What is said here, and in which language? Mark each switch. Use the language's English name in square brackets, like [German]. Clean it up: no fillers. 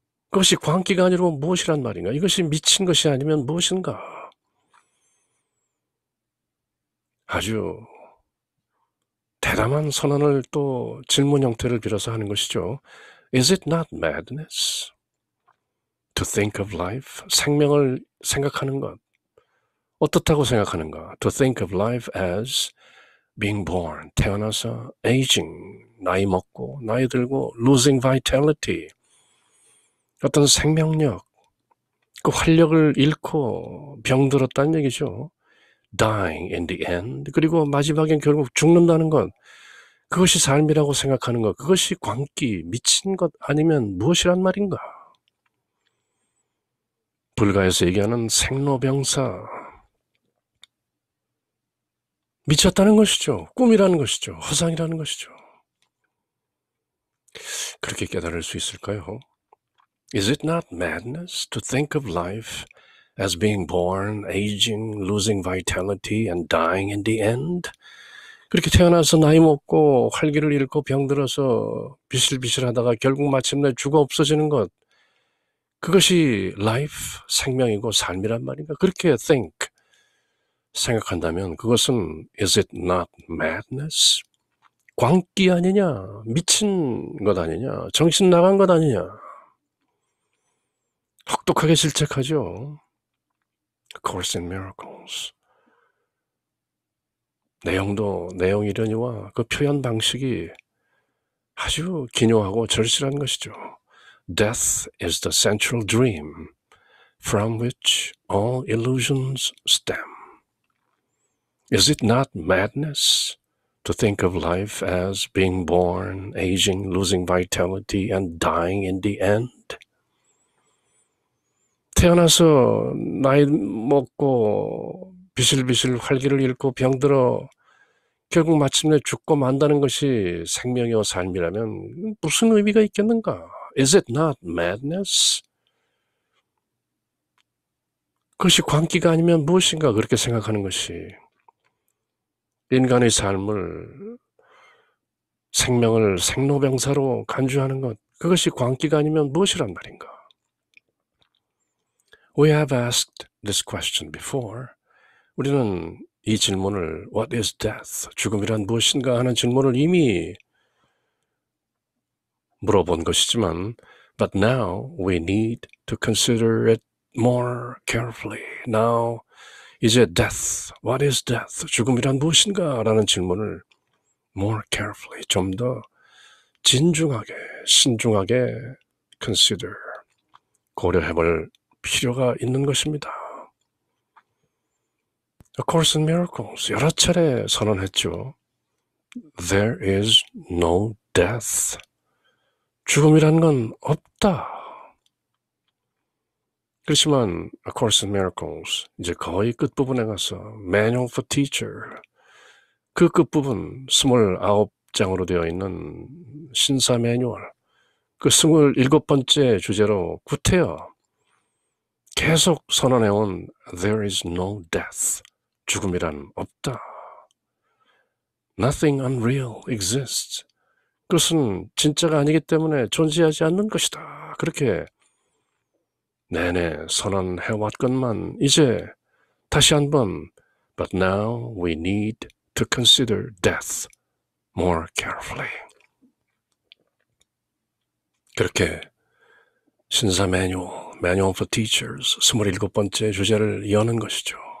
[Korean] 그것이 광기가 아니고 무엇이란 말인가? 이것이 미친 것이 아니면 무엇인가? 아주 대담한 선언을 또 질문 형태를 빌어서 하는 것이죠. [English] Is it not madness to think of life? [Korean] 생명을 생각하는 것. 어떻다고 생각하는가? [English] To think of life as being born, [Korean] 태어나서 aging, 나이 먹고, 나이 들고, [English] losing vitality, [Korean] 어떤 생명력, 그 활력을 잃고 병들었다는 얘기죠. [English] Dying in the end, [Korean] 그리고 마지막엔 결국 죽는다는 것, 그것이 삶이라고 생각하는 것, 그것이 광기, 미친 것 아니면 무엇이란 말인가? 불가에서 얘기하는 생로병사, 미쳤다는 것이죠. 꿈이라는 것이죠. 허상이라는 것이죠. 그렇게 깨달을 수 있을까요? [English] Is it not madness to think of life as being born, aging, losing vitality, and dying in the end? [Korean] 그렇게 태어나서 나이 먹고 활기를 잃고 병들어서 비실비실하다가 결국 마침내 죽어 없어지는 것, 그것이 life, 생명이고 삶이란 말인가? 그렇게 think, 생각한다면 그것은 [English] is it not madness? [Korean] 광기 아니냐? 미친 것 아니냐? 정신 나간 것 아니냐? 혹독하게 질책하죠. A Course in Miracles. 내용도 내용이려니와 그 표현 방식이 아주 기묘하고 절실한 것이죠. [English] Death is the central dream from which all illusions stem. Is it not madness to think of life as being born, aging, losing vitality, and dying in the end? [Korean] 태어나서 나이 먹고 비실비실 활기를 잃고 병들어 결국 마침내 죽고 만다는 것이 생명이요 삶이라면 무슨 의미가 있겠는가? [English] Is it not madness? [Korean] 그것이 광기가 아니면 무엇인가 그렇게 생각하는 것이 인간의 삶을 생명을 생로병사로 간주하는 것, 그것이 광기가 아니면 무엇이란 말인가? [English] We have asked this question before. [Korean] 우리는 이 질문을 [English] What is death? [Korean] 죽음이란 무엇인가 하는 질문을 이미 물어본 것이지만 [English] But now we need to consider it more carefully. Now, [Korean] 이제 [English] death, what is death? [Korean] 죽음이란 무엇인가? 라는 질문을 [English] more carefully, [Korean] 좀 더 진중하게, 신중하게 consider, 고려해볼 필요가 있는 것입니다. A Course in Miracles 여러 차례 선언했죠. [English] There is no death. [Korean] 죽음이란 건 없다. 그렇지만 A Course in Miracles 이제 거의 끝부분에 가서 Manual for Teacher, 그 끝부분 29장으로 되어 있는 신사 매뉴얼, 그 27번째 주제로 구태여 계속 선언해온 [English] There is no death. [Korean] 죽음이란 없다. [English] Nothing unreal exists. [Korean] 그것은 진짜가 아니기 때문에 존재하지 않는 것이다. 그렇게 내내 선언해왔건만 이제 다시 한번 [English] But now we need to consider death more carefully. [Korean] 그렇게 신사 매뉴얼, Manual for Teachers 27번째 주제를 여는 것이죠.